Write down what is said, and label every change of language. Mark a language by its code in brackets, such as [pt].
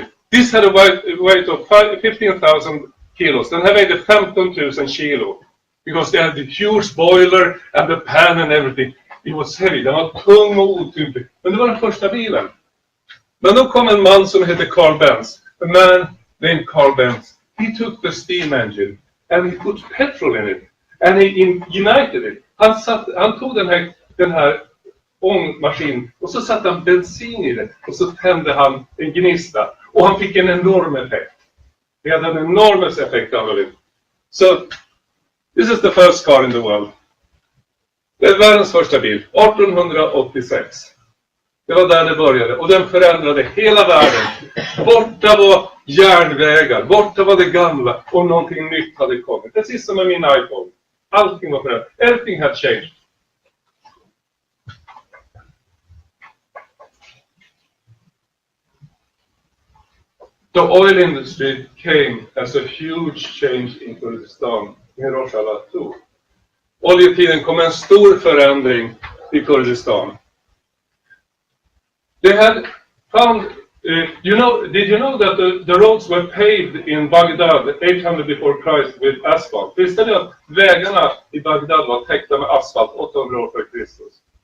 [en] This had a weight of 15,000 kilos. [sv] Den här vägde 15 000 kilo. [en] Because they had the huge boiler and the pan and everything. It was heavy. [sv] Den var tung och otymplig. Men det var den första bilen. Men då kom en man som heter Carl Benz. [en] A man named Carl Benz. He took the steam engine and he put petrol in it. And he ignited it. [sv] Han tog den här ångmaskinen och så satte han bensin i det. Och så tände han en gnista. Och han fick en enorm effekt. Det hade en enorm effekt av det. [en] So, this is the first car in the world. [sv] Det är världens första bil. 1886. Det var där det började. Och den förändrade hela världen. Borta var järnvägar. Borta var det gamla. Och någonting nytt hade kommit. Precis som med min iPhone. Allting var förändrat. [en] Everything had changed. The oil industry came as a huge change in Kurdistan med Rojava 2. [sv] Oljetiden kom en stor förändring i Kurdistan. [en] They had found Did you know that the roads were paved in Baghdad 800 before Christ with asphalt? [sv] Visste ni att vägarna i Bagdad var täckta med asfalt 800 år före Kristus?